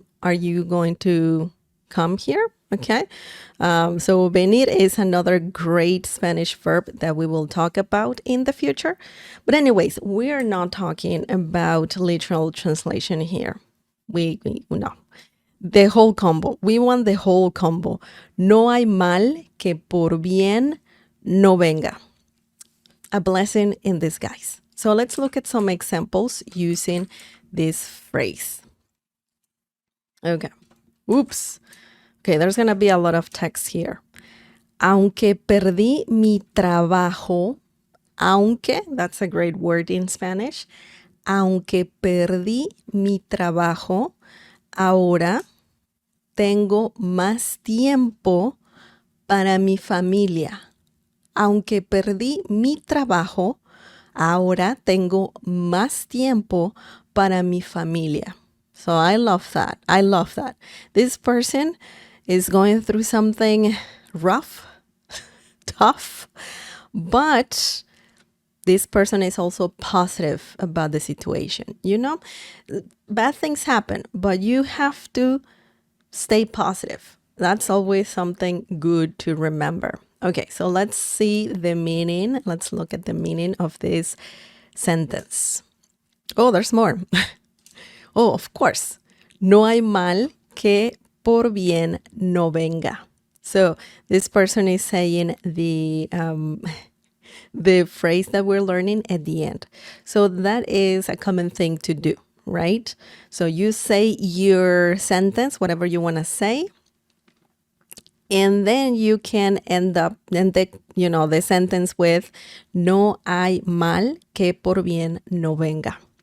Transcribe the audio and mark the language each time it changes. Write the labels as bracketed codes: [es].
[en] Are you going to come here? Okay. So venir is another great Spanish verb that we will talk about in the future. But anyways, we are not talking about literal translation here. We no. The whole combo. We want the whole combo. [es] No hay mal que por bien no venga. [en] A blessing in disguise. So let's look at some examples using this phrase. Okay. Oops. Okay, there's going to be a lot of text here. [es] Aunque perdí mi trabajo, [en] aunque, that's a great word in Spanish. [es] Aunque perdí mi trabajo, ahora tengo más tiempo para mi familia. Aunque perdí mi trabajo, ahora tengo más tiempo para mi familia. [en] So I love that. I love that. This person is going through something rough, tough, but this person is also positive about the situation. You know, bad things happen, but you have to stay positive. That's always something good to remember. Okay, so let's see the meaning. Let's look at the meaning of this sentence. Oh, there's more. Oh, of course. [es] No hay mal que por bien no venga. [en] So this person is saying the phrase that we're learning at the end. So that is a common thing to do, right? So you say your sentence, whatever you want to say, and then you can end up the sentence with [es] no hay mal que por bien no venga.